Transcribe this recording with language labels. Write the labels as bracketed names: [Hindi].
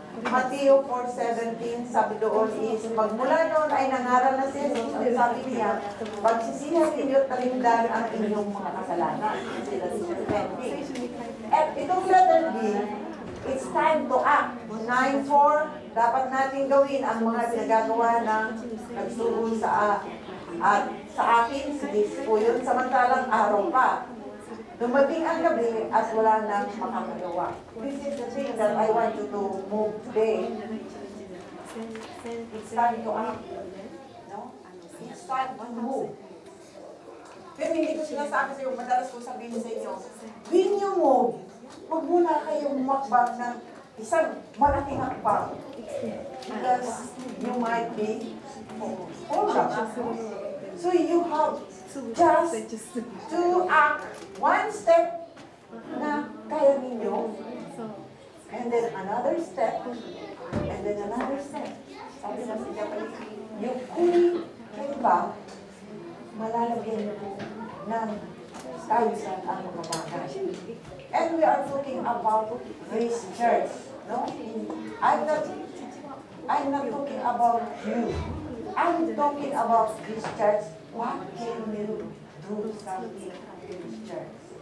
[Filipino] Matthew 4:17, sabi doon is, magmula noon ay nangaral na si Jesus, at sabi niya, pagsisihan ninyo at talindan ang inyong mga kasalanan. Sila si 20. At itong [English] letter B, it's time to act. [Filipino] 9:4, dapat natin gawin ang mga pinagagawa ng nagsugo sa akin, si po yun, samantalang araw pa. Dumating ang gabi at wala nang makakagawa. [English] This is the thing that I want you to move today. It's time to act. No? It's time to move. [Filipino] Pero hindi ko sinasabi sa iyo, madalas ko sabihin sa inyo, [English] when you move, [Filipino] huwag muna kayong makbang ng isang malaking hakbang. [English] Because you might be hold up. So you have just to act one step [Filipino] na kaya ninyo, [English] and then another step, and then another step. [Filipino] Sabi na si Japanese, yung kung kayo ba, malalagyan niyo ng kaayusan ang mga bagay. [English] And we are talking about this church. No? I'm not talking about you. I'm talking about this church. What can you do something in this church?